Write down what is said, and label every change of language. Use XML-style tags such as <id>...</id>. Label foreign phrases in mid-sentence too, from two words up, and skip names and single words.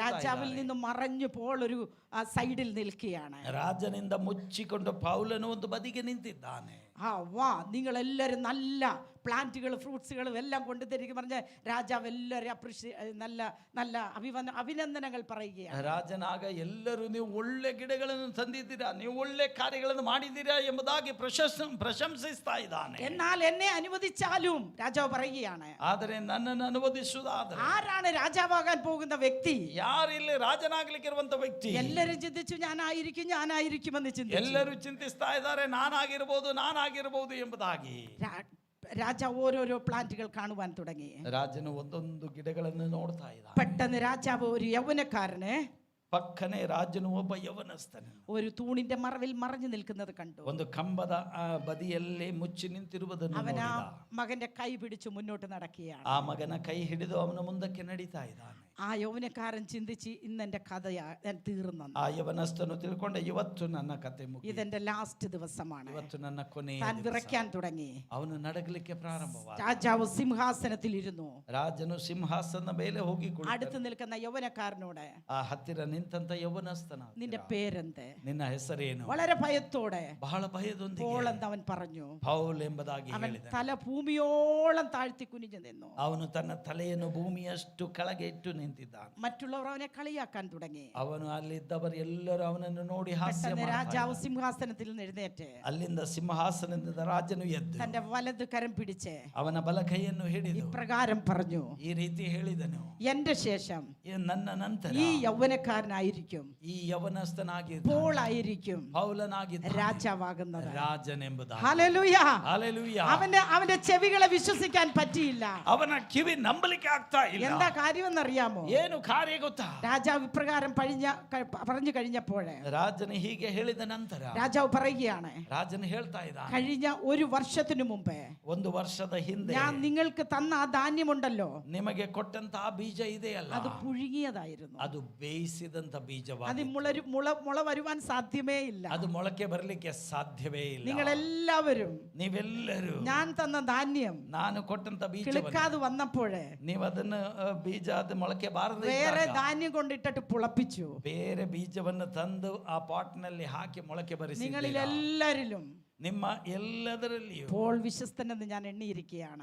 <ml>രാജാവിൽ</ml> <kn>ಇದ್ದಾರೆ.</kn> <ml>നിന്ന് മറഞ്ഞു പോൾ ഒരു സൈഡിൽ നിൽക്കുകയാണ്.</ml> <kn>ರಾಜನಿಂದ ಮುಚ್ಚಿಕೊಂಡು ಪೌಲನು ಒಂದು ಬದಿಗೆ ನಿಂತಿದ್ದಾನೆ.</kn> <ml>നിങ്ങൾ എല്ലാവരും നല്ല പ്ലാന്റുകൾ ഫ്രൂട്ട്സുകളും എല്ലാം കൊണ്ടുതരിക പറഞ്ഞ് രാജാവ് എല്ലാവരും നല്ല നല്ല അഭിനന്ദനങ്ങൾ പറയുകയാണ്.</ml> <kn>ರಾಜನಾಗ ಎಲ್ಲರೂ ನೀವು ಒಳ್ಳೆ ಗಿಡಗಳನ್ನು ತಂದಿದ್ದೀರಾ, ನೀವು ಒಳ್ಳೆ ಕಾರ್ಯಗಳನ್ನು ಮಾಡಿದ್ದೀರಾ ಎಂಬುದಾಗಿ ಪ್ರಶಂಸಿಸ್ತಾ ಇದ್ದಾನೆ.</kn> <ml>എന്നാൽ എന്നെ അനുവദിച്ചാലും രാജാവ് പറയുകയാണ്,</ml> <kn>ಆದರೆ ನನ್ನನ್ನು ಅನುಮತಿಸುವುದಾದರೆ</kn> <ml>ആരാണ് രാജാവാകാൻ പോകുന്ന വ്യക്തി?</ml> <kn>ಯಾರು ಇಲ್ಲಿ ರಾಜನಾಗ್ಲಿಕ್ಕಿರುವಂತ ವ್ಯಕ್ತಿ?</kn> <ml>എല്ലാരും ചിന്തിച്ചു ഞാനായിരിക്കുമെന്ന് ചിന്തിച്ചു.</ml> <kn>ಎಲ್ಲರೂ ಚಿಂತಿಸ್ತಾ ಇದ್ದಾರೆ ನಾನಾಗಿರಬಹುದು ಎಂಬುದಾಗಿ.</kn> <ml>രാജാവ് ഓരോരോ പ്ലാന്റുകൾ കാണുവാൻ തുടങ്ങി.</ml> <kn>ರಾಜನು ಒಂದೊಂದು ಗಿಡಗಳನ್ನು ನೋಡ್ತಾ ಇದ್ದ.</kn> <ml>പെട്ടെന്ന് രാജാവ് ഒരു യൗവനക്കാരനെ</ml> <kn>ಪಕ್ಕನೆ ರಾಜನು ಒಬ್ಬ ಯವನಸ್ಥನು</kn> <ml>ഒരു തൂണിന്റെ മറവിൽ മറഞ്ഞു നിൽക്കുന്നത് കണ്ടു.</ml> <kn>ಒಂದು ಕಂಬದ ಬದಿಯಲ್ಲಿ ಮುಚ್ಚಿ ನಿಂತಿರುವುದನ್ನು</kn> <ml>അവൻ ആ</ml> <kn>ನೋಡಿದ.</kn> <ml>മകന്റെ കൈ പിടിച്ചു മുന്നോട്ട് നടക്കുകയാണ്.</ml> <kn>ಆ ಮಗನ ಕೈ ಹಿಡಿದು ಅವನ ಮುಂದಕ್ಕೆ ನಡೀತಾ ಇದ್ದಾನೆ.</kn> <ml>ആ യൗവനക്കാരൻ ചിന്തിച്ച് ഇന്ന് എന്റെ കഥ തീർന്നു.</ml> <kn>ಆ ಯವನಸ್ಥನು ತಿಳ್ಕೊಂಡ ಇವತ್ತು ನನ್ನ ಕತೆ ಮುಗಿಯಿತು,</kn> <ml>ഇതെന്റെ ലാസ്റ്റ് ദിവസമാണ്.</ml> <kn>ಇವತ್ತು ನನ್ನ ಕೊನೆಯ</kn> <ml>താൻ</ml> <kn>ದಿವಸ.</kn> <ml>വിറയ്ക്കാൻ തുടങ്ങി.</ml> <kn>ಅವನು ನಡಗಲಿಕ್ಕೆ ಪ್ರಾರಂಭವಾದ.</kn> <ml>രാജാവ് സിംഹാസനത്തിൽ ഇരുന്നു.</ml> <kn>ರಾಜನು ಸಿಂಹಾಸನ ಮೇಲೆ ಹೋಗಿ</kn> <ml>അടുത്ത് നിൽക്കുന്ന യൗവനക്കാരനോട്,</ml> <kn>ಆ ಹತ್ತಿರ ನಿಂತಂತ ಯವನಸ್ಥನ</kn> <ml>നിന്റെ പേരെന്ത്?</ml> <kn>ನಿನ್ನ ಹೆಸರೇನು?</kn> <ml>വളരെ ഭയത്തോടെ</ml> <kn>ಬಹಳ ಭಯದೊಂದಿಗೆ</kn> <ml>പോൾ എന്ന് അവൻ പറഞ്ഞു.</ml> <kn>ಪೌಲ್ ಎಂಬುದಾಗಿ</kn> <ml>അവൻ</ml> <kn>ಹೇಳಿದ.</kn> <ml>തല ഭൂമിയോളം താഴ്ത്തി കുനിഞ്ഞു നിന്നു.</ml> <kn>ಅವನು ತನ್ನ ತಲೆಯನ್ನು ಭೂಮಿಯಷ್ಟು ಕೆಳಗೆ ಇಟ್ಟು ನಿಂತಿದ್ದಾನೆ.</kn> <ml>മറ്റുള്ളവർ അവനെ കളിയാക്കാൻ തുടങ്ങി.</ml> <kn>ಅವನು ಅಲ್ಲಿದ್ದವರು ಎಲ್ಲರೂ ಅವನನ್ನು ನೋಡಿ ಹಾಸ್ಯ</kn> <ml>പെട്ടെന്ന്</ml> <kn>ಮಾಡ್ತಾ</kn> <ml>രാജാവ്</ml> <kn>ಇದ್ದಾರೆ.</kn> <ml>സിംഹാസനത്തിൽ നിന്ന് എഴുന്നേറ്റ്</ml> <kn>ಅಲ್ಲಿಂದ ಸಿಂಹಾಸನದಿಂದ ರಾಜನು ಎದ್ದು</kn> <ml>തന്റെ വലത് കരം പിടിച്ച്</ml> <kn>ಅವನ ಬಲ ಕೈಯನ್ನು ಹಿಡಿದು</kn> <ml>ഇപ്രകാരം പറഞ്ഞു,</ml> <kn>ಈ ರೀತಿ ಹೇಳಿದನು,</kn> <ml>എന്റെ ശേഷം</ml> <kn>ನನ್ನ ನಂತರ</kn> <ml>ഈ യൗവനക്കാരനായിരിക്കും,</ml> <kn>ಈ ಯವನಸ್ಥನಾಗಿ</kn> <ml>പോൾ ആയിരിക്കും</ml> <kn>ಪೌಲನಾಗಿದ್ದ</kn> <ml>രാജാവാകുന്നത്.</ml> <kn>ರಾಜನೆಂಬುದಾಗಿ.</kn> <ml>ഹല്ലേലൂയ.</ml> <kn>ಹಲ್ಲೆಲೂಯಾ.</kn> <ml>അവന്റെ ചെവികളെ വിശ്വസിക്കാൻ പറ്റിയില്ല.</ml> <kn>ಅವನ ಕಿವಿ ನಂಬಲಿಕ್ಕೆ ಆಗ್ತಾ ಇಲ್ಲ.</kn> <ml>എന്താ കാര്യമെന്നറിയാമോ?</ml> <kn>ಏನು ಕಾರ್ಯ ಗೊತ್ತಾ?</kn> <ml>രാജാവ് ഇപ്രകാരം പറഞ്ഞു കഴിഞ്ഞപ്പോഴേ</ml> <kn>ರಾಜನು ಹೀಗೆ ಹೇಳಿದ ನಂತರ</kn> <ml>രാജാവ് പറയുകയാണ്,</ml> <kn>ರಾಜನು ಹೇಳ್ತಾ ಇದ್ದ,</kn> <ml>കഴിഞ്ഞ ഒരു വർഷത്തിനു മുമ്പേ</ml> <kn>ಒಂದು ವರ್ಷದ ಹಿಂದೆ</kn> <ml>ഞാൻ നിങ്ങൾക്ക് തന്ന ആ ധാന്യമുണ്ടല്ലോ,</ml> <kn>ನಿಮಗೆ ಕೊಟ್ಟಂತಹ ಬೀಜ ಇದೆಯಲ್ಲ,</kn> <ml>അത് പുഴുങ്ങിയതായിരുന്നു.</ml> <kn>ಅದು ಬೇಯಿಸಿದಂತ</kn> <ml>അത്</ml> <kn>ಬೀಜವಾಗಿದೆ.</kn> <ml>മുള വരുവാൻ സാധ്യമേ ഇല്ല.</ml> <kn>ಅದು ಮೊಳಕೆ ಬರಲಿಕ್ಕೆ ಸಾಧ್ಯವೇ ಇಲ್ಲ.</kn> <ml>നിങ്ങളെല്ലാവരും</ml> <kn>ನೀವೆಲ್ಲರೂ</kn> <ml>ഞാൻ തന്ന ധാന്യം</ml> <kn>ನಾನು ಕೊಟ್ಟಂತ ಬೀಜ</kn> <ml>കിളുക്കാതെ വന്നപ്പോഴേ</ml> <kn>ನೀವು ಅದನ್ನು ಬೀಜ ಅದು ಮೊಳಕೆ ಬಾರದೆ</kn> <ml>വേറെ ധാന്യം കൊണ്ടിട്ടിട്ട് പുളപ്പിച്ചു.</ml> <kn>ಬೇರೆ ಬೀಜವನ್ನು ತಂದು ಆ ಪಾಟ್ನಲ್ಲಿ ಹಾಕಿ ಮೊಳಕೆ ಬರಿಸಿ.</kn> <ml>നിങ്ങളിൽ എല്ലാരിലും</ml> <kn>ನಿಮ್ಮ ಎಲ್ಲದರಲ್ಲಿಯೂ</kn> <ml>പോൾ വിശ്വസ്തനെന്ന് ഞാൻ എണ്ണിയിരിക്കുകയാണ്.</ml>